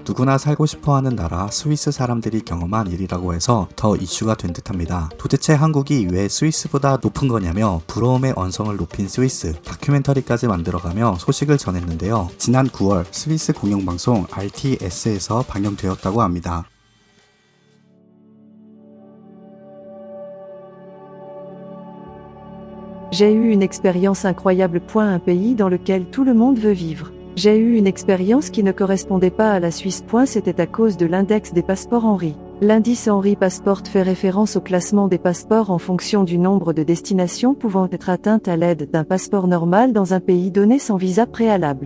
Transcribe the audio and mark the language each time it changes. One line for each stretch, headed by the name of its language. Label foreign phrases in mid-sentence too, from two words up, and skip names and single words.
Korean: 누구나 살고 싶어하는 나라 스위스 사람들이 경험한 일이라고 해서 더 이슈가 된 듯합니다. 도대체 한국이 왜 스위스보다 높은 거냐며 부러움의 언성을 높인 스위스 다큐멘터리까지 만들어가며 소식을 전했는데요. 지난 9월 스위스 공영방송 RTS에서 방영되었다고 합니다.
French: J'ai eu une expérience incroyable. Un pays dans lequel tout le monde veut vivre. J'ai eu une expérience qui ne correspondait pas à la Suisse. C'était à cause de l'index des passeports Henri. L'indice Henri Passport fait référence au classement des passeports en fonction du nombre de destinations pouvant être atteintes à l'aide d'un passeport normal dans un pays donné sans visa préalable.